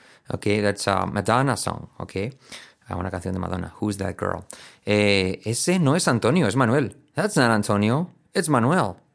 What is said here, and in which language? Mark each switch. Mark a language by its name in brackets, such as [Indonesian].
[English] Ok, that's a Madonna song, ok. [Spanish] Una canción de Madonna. [English] Who's that girl? [Spanish] Ese no es Antonio, es Manuel. [English] That's not Antonio, it's Manuel.